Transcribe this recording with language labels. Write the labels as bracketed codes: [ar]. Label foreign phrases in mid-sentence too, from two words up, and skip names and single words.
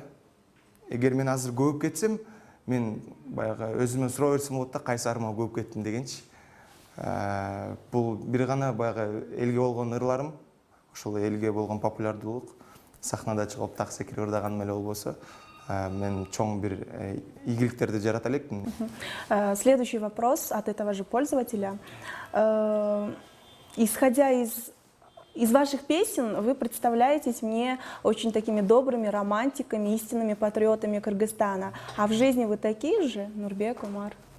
[ky] Эгер мен азыр көбүп кетсем, мен баягы өзүмө суроо берсем болот да, кайсы арыма көбүп кеттим дегенчи. Бул бир гана баягы элге болгон ырларым, ошол элге болгон популярдуулук, сахнада чыгып так секирип ырдаганым эле болбосо, мен чоң бир ийгиликтерди жарата элекмин. [ru] Следующий вопрос от этого же пользователя. Исходя из ваших песен, вы представляетесь мне очень такими добрыми романтиками, истинными патриотами Кыргызстана. А в жизни вы такие же, Нурбек, Умар?